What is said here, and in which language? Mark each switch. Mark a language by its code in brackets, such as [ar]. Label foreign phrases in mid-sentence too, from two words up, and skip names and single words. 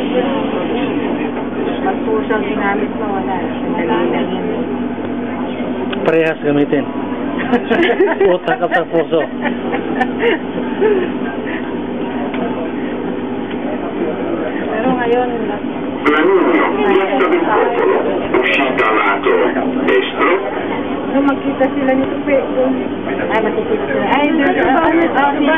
[tl] Pag puso ang ginamit mo, wala. Sandali lang yun. Parehas gamitin. Utak at ang puso. Pero ngayon, [it] Planugno, piazza del Popolo, uscita lato destro. [tl] nung magkita sila ni Tupi, Ay, makikita sila. Ay, sa Dubai.